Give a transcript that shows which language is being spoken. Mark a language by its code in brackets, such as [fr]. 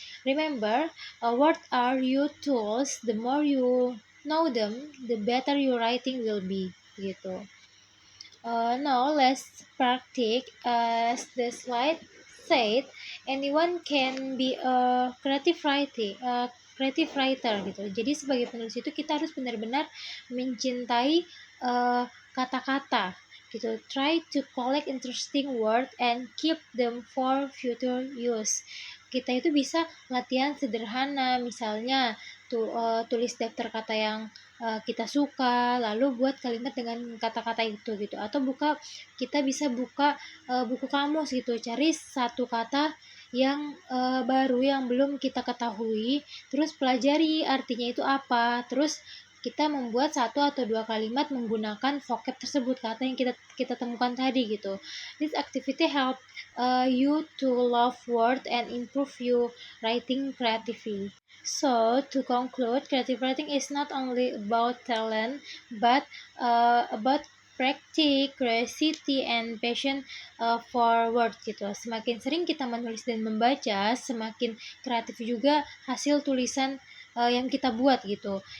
[en] Remember, what are your tools? The more you know them, the better your writing will be [id] gitu. [en] Now let's practice. As the slide said, anyone can be a creative writer [id] gitu. Jadi sebagai penulis itu kita harus benar-benar mencintai kata-kata gitu. [en] Try to collect interesting words and keep them for future use. [id] Kita itu bisa latihan sederhana, misalnya tulis daftar kata yang kita suka, lalu buat kalimat dengan kata-kata itu gitu. Atau kita bisa buka buku kamus gitu, cari satu kata yang baru yang belum kita ketahui, terus pelajari artinya itu apa, terus kita membuat 1 atau 2 kalimat menggunakan vocab tersebut, kata yang kita temukan tadi gitu. [en] This activity help you to love word and improve you writing creatively. So, to conclude, creative writing is not only about talent, but about practice, curiosity, and passion for words [id] gitu. Semakin sering kita menulis dan membaca, semakin kreatif juga hasil tulisan yang kita buat gitu.